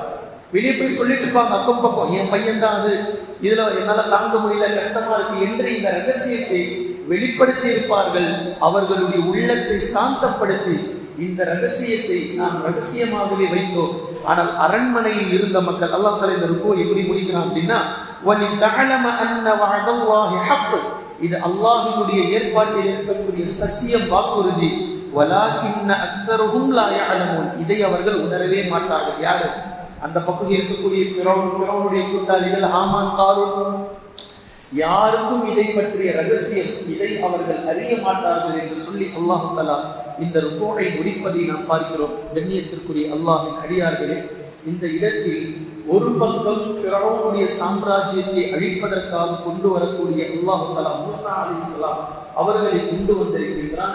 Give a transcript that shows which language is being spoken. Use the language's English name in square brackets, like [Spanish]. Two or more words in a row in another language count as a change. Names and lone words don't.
[Tamil] வெளியே போய் சொல்லிட்டு இருப்பாங்க, அக்கம் பக்கம், என் பையன் தான் அது, இதுல என்னால தாங்க முடியல, கஷ்டமா இருக்கு என்று இந்த ரகசியத்தை வெளிப்படுத்தி இருப்பார்கள். அவர்களுடைய உள்ளத்தை சாந்தப்படுத்தி இந்த ரகசியத்தை நாம் ரகசியமாகவே வைத்தோம். ஆனால் அரண்மனையில் இருந்த மக்கள், [Arabic] الله تعالى [Tamil] இந்த ருக்குவை எப்படி முடிக்கிறான் அப்படின்னா, [Arabic] وَلِتَعْلَمَ أَنَّ وَعْدَ اللَّهِ حَقٌّ, [Tamil] இது அல்லாஹ்வுடைய ஏற்பாட்டில் இருக்கக்கூடிய சத்தியம், வாக்குறுதி. [Arabic] وَلَكِنَّ أَكْثَرَهُمْ لَا يَعْلَمُونَ, [Tamil] இதை அவர்கள் உணரவே மாட்டார்கள். யாரு? அந்த பக்கம் இருக்கக்கூடிய ஃபிரௌனுடைய கூட்டாளிகள், ஹாமான், காரூன், யாருக்கும் இதை பற்றிய ரகசியம், இதை அவர்கள் அறிய மாட்டார்கள் என்று சொல்லி [Arabic] الله تعالى [Tamil] இந்த ருக்குவை முடிப்பதை நாம் பார்க்கிறோம். கண்ணியத்திற்குரிய அல்லாஹ்வின் அடியார்களே, இந்த இடத்தில் ஒரு பக்கம் ஃபிரௌனுடைய சாம்ராஜ்யத்தை அழிப்பதற்காக கொண்டு வரக்கூடிய [Arabic] الله تعالى [Tamil] மூசா அலைஹிஸ்ஸலாம் அவர்களை கொண்டு வந்திருக்கின்றான்.